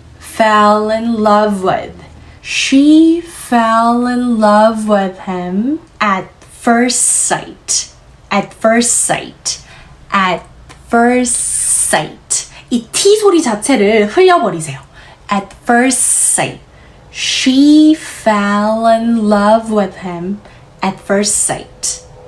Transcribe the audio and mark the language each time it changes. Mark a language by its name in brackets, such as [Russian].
[English] She fell in love with him at first sight. [Korean] 이 T 소리 자체를 흘려버리세요. [English] At first sight. She fell in love with him at first sight.